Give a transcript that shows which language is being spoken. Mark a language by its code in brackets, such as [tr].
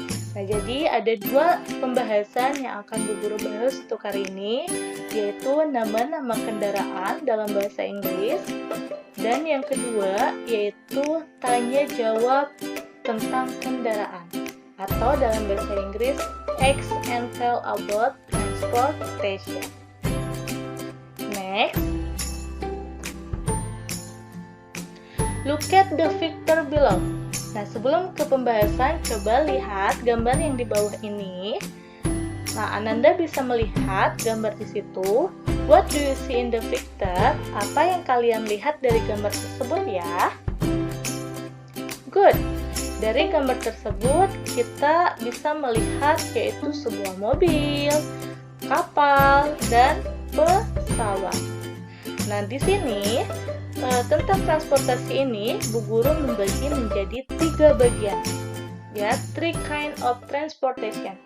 [id] Nah, jadi ada 2 pembahasan yang akan Bu Guru bahas untuk hari ini, yaitu nama-nama kendaraan dalam bahasa Inggris, dan yang kedua yaitu tanya jawab tentang kendaraan, atau dalam bahasa Inggris [en] ask and tell about transportation. Next, look at the picture below. [id] Nah, sebelum ke pembahasan, coba lihat gambar yang di bawah ini. Nah, Ananda bisa melihat gambar di situ. [en] What do you see in the picture? [id] Apa yang kalian lihat dari gambar tersebut ya? Good. Dari gambar tersebut, kita bisa melihat yaitu sebuah mobil, kapal, dan pesawat. Nah, di sini tentang transportasi ini, Bu Guru membagi menjadi 3 bagian. [en] Ya, 3 kind of transportation.